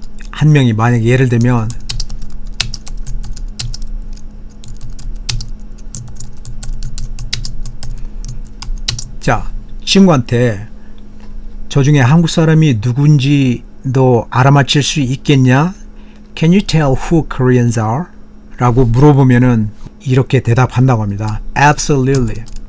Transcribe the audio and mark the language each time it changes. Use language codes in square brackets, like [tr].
[ko] 한 명이 만약에 예를 들면 자, 친구한테 저 중에 한국 사람이 누군지 너 알아맞힐 수 있겠냐? [en] Can you tell who Koreans are? [ko] 라고 물어보면은 이렇게 대답한다고 합니다. [en] Absolutely.